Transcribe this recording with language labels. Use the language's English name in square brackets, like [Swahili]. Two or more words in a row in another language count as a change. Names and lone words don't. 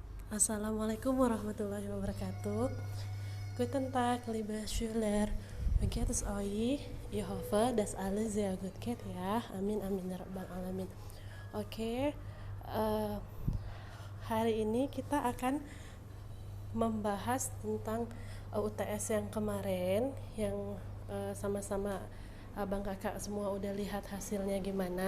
[Arabic] السلام عليكم ورحمة الله وبركاته. [German] Guten Tag, liebe Schüler. Wie geht es euch? Ich hoffe, dass alle sehr gut geht ya. [Arabic] آمين آمين يا رب العالمين. [Indonesian] Oke, eh, hari ini kita akan membahas tentang UTS yang kemarin yang sama-sama abang kakak semua udah lihat hasilnya gimana.